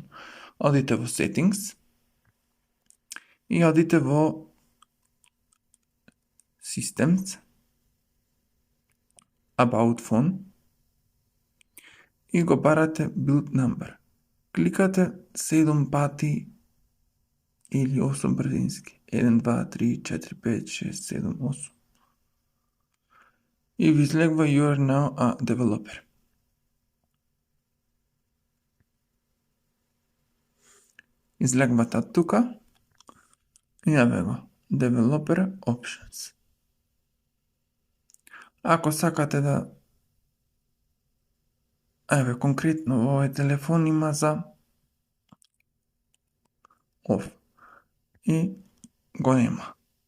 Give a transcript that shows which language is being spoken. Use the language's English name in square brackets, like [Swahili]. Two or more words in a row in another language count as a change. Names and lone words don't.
[Macedonian] Одите во Settings и одите во Systems, About Phone и го барате Build Number. Кликате 7 пати или 8 брзински. [English] 1, 2, 3, 4, 5, 6, 7, 8. [Macedonian] И ви излегува [English] You are now a developer. [Macedonian] Излегва тука и еве го Developer Options. Ако сакате да еве конкретно во овој телефон има за off и го нема.